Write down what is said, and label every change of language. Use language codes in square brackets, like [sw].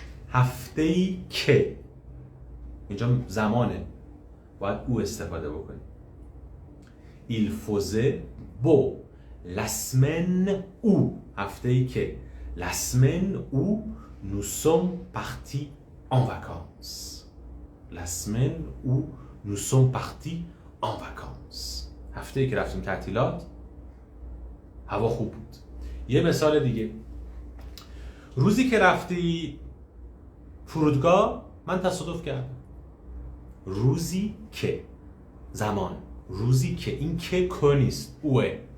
[fa] هفته‌ای که اینجا زمانه، باید او استفاده بکنیم. [fr] Il faisait beau la semaine où، هفته‌ای که، la semaine où nous sommes partis en vacances. La semaine où nous sommes partis en vacances. [fa] هفته‌ای که رفتیم تعطیلات هوا خوب بود. یه مثال دیگه، روزی که رفتی فرودگاه من تصادف کردم. روزی که زمان، روزی که، این که نیست، اوه.